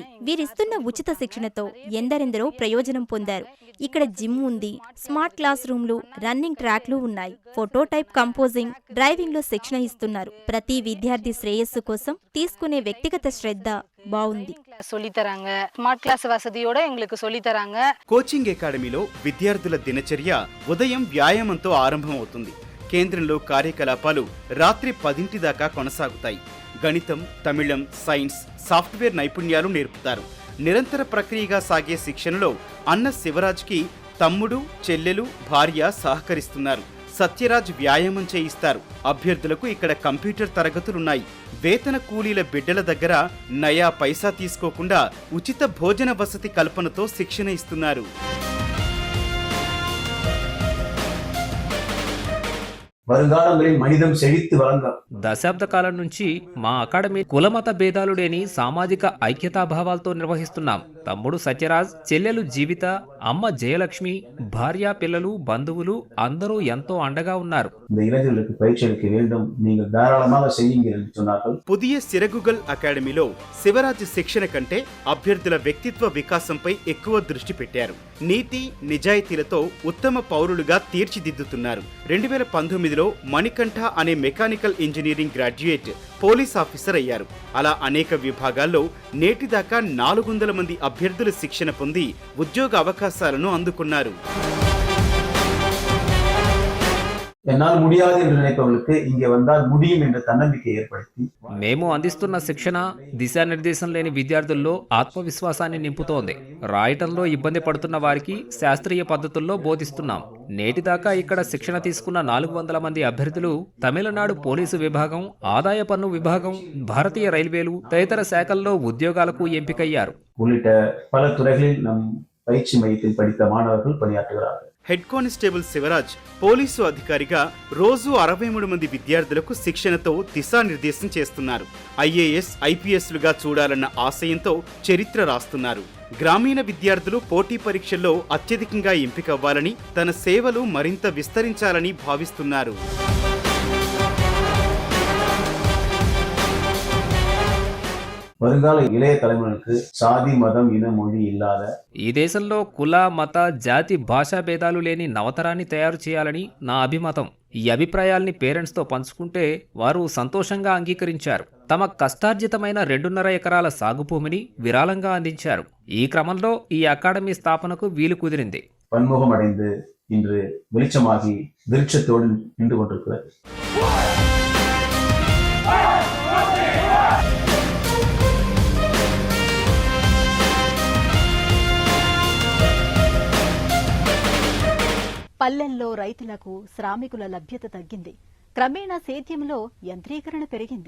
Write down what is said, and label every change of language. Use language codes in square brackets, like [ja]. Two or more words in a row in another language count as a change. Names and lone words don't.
[te] వీరిస్తున్న ఉచిత శిక్షణతో ఎందరెందరో ప్రయోజనం పొందారు. ఇక్కడ జిమ్ ఉంది, [en] smart class rooms, running tracks [te] ఉన్నాయి. [en] photo type composing, [te] డ్రైవింగ్ లో శిక్షణ ఇస్తున్నారు. ప్రతి విద్యార్థి శ్రేయస్సు కోసం తీసుకునే వ్యక్తిగత శ్రద్ధ బాగుంది. [ta] சொல்லித்தராங்க. [en] smart class [ta] వసతియోడ எங்களுக்கு சொல்லித்தராங்க. [te] కోచింగ్ అకాడమీలో విద్యార్థుల దినచర్య ఉదయం వ్యాయామంతో ఆరంభమవుతుంది. కేంద్రంలో కార్యకలాపాలు రాత్రి 10 దాకా కొనసాగుతాయి. గణితం, తమిళం, సైన్స్, సాఫ్ట్వేర్ నైపుణ్యాలు నేర్పుతారు. నిరంతర ప్రక్రియగా సాగే శిక్షణలో అన్న శివరాజ్కి తమ్ముడు, చెల్లెలు, భార్య సహకరిస్తున్నారు. సత్యరాజ్ వ్యాయామం చేయిస్తారు. అభ్యర్థులకు ఇక్కడ కంప్యూటర్ తరగతులున్నాయి. వేతన కూలీల బిడ్డల దగ్గర నయా పైసా తీసుకోకుండా ఉచిత భోజన వసతి కల్పనతో శిక్షణ ఇస్తున్నారు. [ta] வருங்காலங்களில் மனிதம் செழித்து வளங்க [te] దశాబ్ద కాలం నుంచి మా అకాడమీ కులమత భేదాలు లేని సామాజిక ఐక్యతాభావాలతో నిర్వహిస్తున్నాం. తమ్ముడు సత్యరాజ్, చెల్లెలు జీవిత, అమ్మ జయలక్ష్మి, భార్య, పిల్లలు, బంధువులు అందరూ ఎంతో అండగా ఉన్నారు. [ta] இந்த இளைஞர்களுக்கு பயிற்சி அளிக்க வேண்டும், நீங்கள் தாராளமாக செய்யுங்கள் என்று சொன்னார்கள். [te] పుదియ సిరగుగల్ అకాడమీలో శివరాజ్ శిక్షణ కంటే అభ్యర్థుల వ్యక్తిత్వ వికాసంపై ఎక్కువ దృష్టి పెట్టారు. నీతి, నిజాయితీలతో ఉత్తమ పౌరులుగా తీర్చిదిద్దుతున్నారు. 2019లో మణికంఠ అనే [en] mechanical engineering graduate police officer [te] అయ్యారు. అలా అనేక విభాగాల్లో నేటిదాకా 400 మంది అభ్యర్థుల శిక్షణ పొంది ఉద్యోగ అవకాశాలను అందుకున్నారు. [ta] என்னால் முடியாது என்று நினைப்பவர்களுக்கு இங்கே வந்தால் முடியும் என்ற தன்னம்பிக்கை ஏற்படுத்தி [te] మేము అందిస్తున్న శిక్షణ దిశానిర్దేశం లేని విద్యార్థుల్లో ఆత్మవిశ్వాసాన్ని నింపుతోంది. రాయటంలో ఇబ్బంది పడుతున్న వారికి శాస్త్రీయ పద్ధతుల్లో బోధిస్తున్నాం. నేటిదాకా ఇక్కడ శిక్షణ తీసుకున్న 400 మంది అభ్యర్థులు తమిళనాడు పోలీసు విభాగం, ఆదాయ పన్ను విభాగం, భారతీయ రైల్వేలు తదితర శాఖల్లో ఉద్యోగాలకు ఎంపికయ్యారు. [ta] உள்ளிட்ட பல துறைகளில் நம் பயிற்சி மையத்தில் படித்த மாணவர்கள் பணியாற்றுகிறார்கள். [en] head constable [te] శివరాజ్ పోలీసు అధికారిగా రోజు 63 మంది విద్యార్థులకు శిక్షణతో దిశానిర్దేశం చేస్తున్నారు. ఐఏఎస్, ఐపీఎస్లుగా చూడాలన్న ఆశయంతో చరిత్ర రాస్తున్నారు. గ్రామీణ విద్యార్థులు పోటీ పరీక్షల్లో అత్యధికంగా ఎంపికవ్వాలని, తన సేవలు మరింత విస్తరించాలని భావిస్తున్నారు. [ta] வருங்கால இளைய தலைமுறைக்கு சாதி, மதம், இன, மொழி இல்லாத [te] ఈ దేశంలో కుల, మత, జాతి, భాషా భేదాలు లేని నవతరాన్ని తయారు చేయాలని నా అభిమతం. ఈ అభిప్రాయాల్ని పేరెంట్స్తో పంచుకుంటే వారు సంతోషంగా అంగీకరించారు. తమ కష్టార్జితమైన 2.5 ఎకరాల సాగు భూమిని విరాళంగా అందించారు. ఈ క్రమంలో ఈ అకాడమీ స్థాపనకు వీలు కుదిరింది. [ta] பன்முகம் அடைந்து இன்று வெளிச்சமாகி விருட்சத்தோடு நின்று கொண்டிருக்கிறது. [te] పల్లెల్లో రైతులకు శ్రామికుల లభ్యత తగ్గింది. క్రమేణా సేద్యంలో యంత్రీకరణ పెరిగింది.